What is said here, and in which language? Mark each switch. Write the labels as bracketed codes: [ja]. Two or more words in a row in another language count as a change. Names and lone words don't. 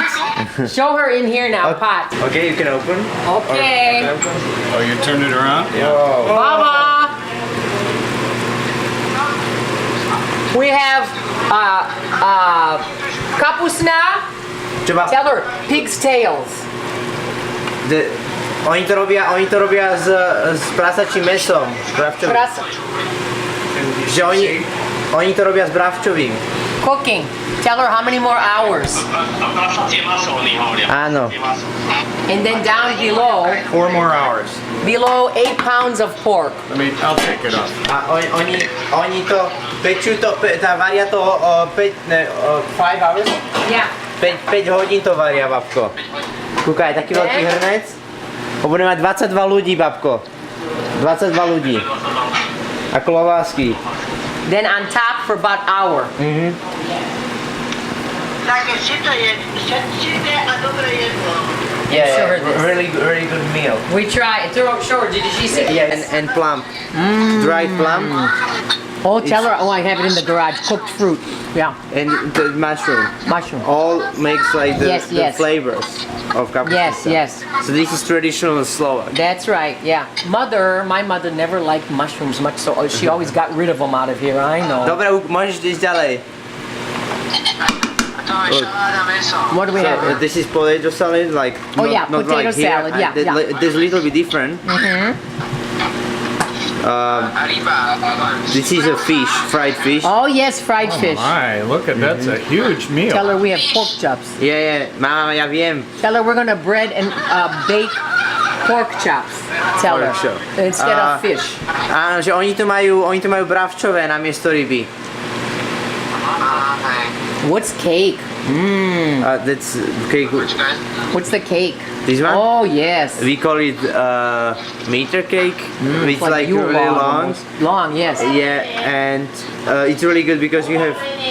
[en] Show her in here now, pot. Okay, you can open. Okay. Oh, you turn it around? Yeah. Mama. We have kapusna. Tell her pig's tails. [sk] Oni to robia s prasačím mesom. Že oni to robia s bravčovým. [en] Cooking. Tell her how many more hours. [sk] Áno. [en] And then down below, 4 more hours. below 8 pounds of pork. I'll take it off. [sk] A oni to pečú, varia to 5 hours? [en] Yeah. [sk] 5 hodín to varia, babko. Kúkaj, taký veľký hrnec. Budeme mať 22 ľudí, babko. 22 ľudí. A klobásky. [en] Then on top for about hour. [sk] Také sito je, sité a dobré jedlo. [en] Yeah, really good meal. We try. Show her. Did she see? Yes. And plum. Dried plum. Oh, tell her. Oh, I have it in the garage. Cooked fruit. Yeah. And the mushroom. All makes like the flavors of kapusnica. Yes. So this is traditional Slovak. That's right. Yeah. My mother never liked mushrooms much, so she always got rid of them out of here. I know. [sk] Dobre, môžeš ísť ďalej. [en] What do we have here? This is potato salad, like not potato like here. salad. Yeah. This is a little bit different. This is a fish, fried fish. Oh yes, fried fish. My, look at that's a huge meal. Tell her we have pork chops. Yeah, [sk] mama, ja viem. [en] Tell her we're gonna bread and bake pork chops. Tell her instead of fish. [sk] Áno, že oni to majú bravčové namiesto ryby. [en] What's cake? That's cake. What's the cake? This one? Oh yes. We call it meter cake. It's like Yule really log long. almost. Long, yes. Yeah, and it's really good because you have.